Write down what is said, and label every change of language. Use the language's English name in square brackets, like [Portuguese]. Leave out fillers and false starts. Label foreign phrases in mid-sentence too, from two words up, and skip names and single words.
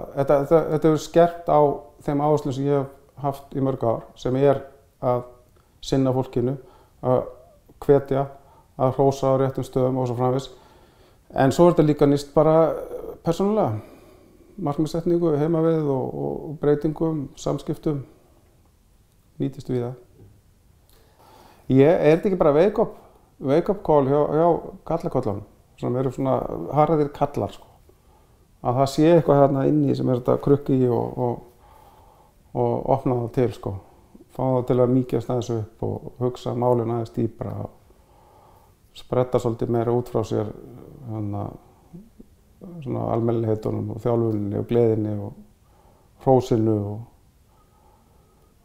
[Icelandic] Þetta hefur skerpt á þeim áherslum sem ég hef haft í mörg ár sem að sinna fólkinu, að hvetja að hrósa á réttum stöðum og svo framvegis. En svo þetta líka nýst bara persónulega, markmiðssetningu, heimavið og breytingum, samskiptum, nýtist við það. Er þetta ekki bara [English] wake-up call [Icelandic] hjá kallakollunum, sem eru svona harðir kallar, sko. Að það sé eitthvað hérna inni sem þetta krukki í og opna það til, sko. Fá það til að mýkjast aðeins upp og hugsa málin aðeins dýpra og spretta svolítið meira út frá sér svona almennileitunum og þjálfuninni og gleðinni og hrósinu og þetta ekki bara það?